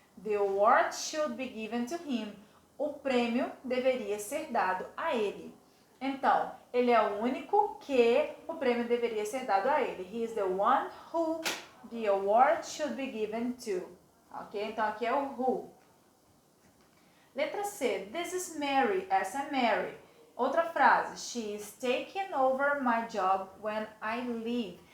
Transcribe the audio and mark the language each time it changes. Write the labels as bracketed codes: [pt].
[en] The award should be given to him. [pt] O prêmio deveria ser dado a ele. Então, ele é o único que o prêmio deveria ser dado a ele. [en] He is the one who the award should be given to. [pt] Ok? Então, aqui é o who. Letra C. [en] This is Mary. [pt] Essa é Mary. Outra frase. [en] She is taking over my job when I leave.